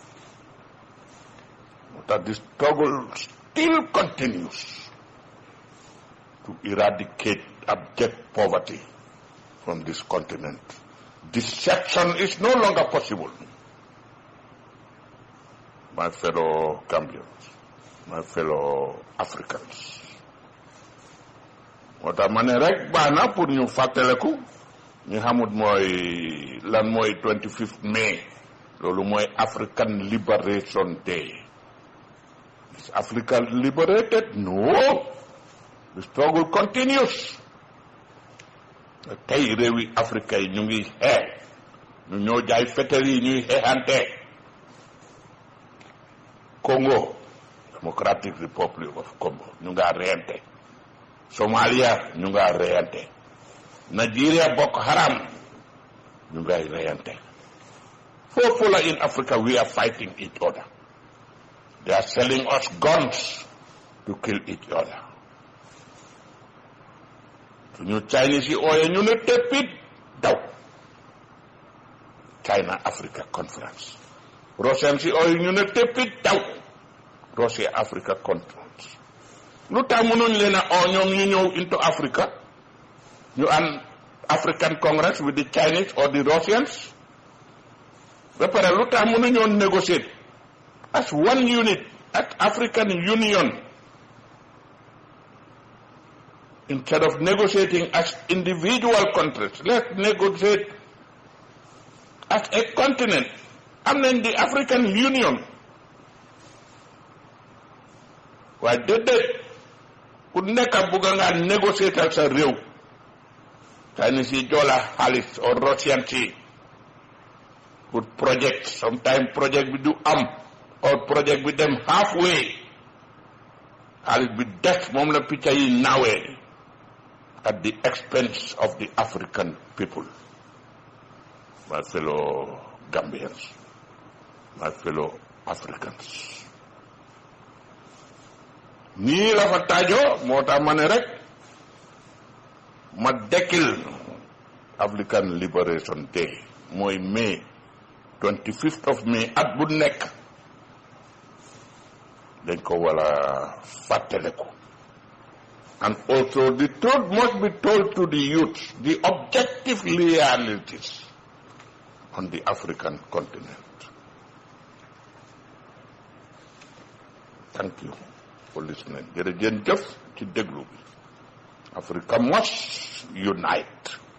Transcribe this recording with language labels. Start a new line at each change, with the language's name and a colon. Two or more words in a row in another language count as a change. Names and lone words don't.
English: That the struggle still continues to eradicate abject poverty from this continent. Deception is no longer possible. My fellow Gambians, my fellow Africans.
Wolof: moo tax ma ne rek baax na pour ñu fàttaleku ñu xamut mooy lan mooy 25th May loolu mooy African Liberation Day.
English: Is Africa liberated? No. The struggle continues.
Wolof: tey réewi Afrique yi ñu ngi xeex ñu ñoo jaay fetel yi ñuy xeexante. Congo, Democratic Republic of Congo, ñu nga reyante. Somalia, ñu nga reyante. Nigeria, Boko Haram, ñu nga reyante. Foofu la
English: in Africa we are fighting each other. They are selling us guns to kill each other.
Wolof: Suñu Chinese yi ooye ñu ne teppit daw. China Africa Conference. Russian si ooye ñu ne teppit daw. Russia Africa Conference. Lu tax mënuñ leen a oo ñoom ñu ñëw
English: into Africa ñu an African Congress with the Chinese or the Russians
Wolof: ba pare lu tax mënuñoo
English: negotiate as one unit at African Union instead of negotiating as individual countries. Let's negotiate as a continent.
Wolof: Am nañ
English: the African Union
Wolof: waaye déedéet ku nekk bugg nga négocier sa réew Chinese yi jola xaalis or Russian si pour project sometimes project bi du am or project bi dem halfway xaalis bi des moom la picca yi naawee
English: at the expense of the African people. My fellow Gambians, my fellow Africans.
Wolof: nii la fa taajoo moo tax ma ne rek ma dekkil African Liberation Day mooy May 25th of May at bu nekk dañ ko wala fàttaleku.
English: And also the truth must be told to the youth, the objective realities on the African continent. Thank you for listening.
Wolof: Jërëjëf ci déglu bi.
English: Africa must unite.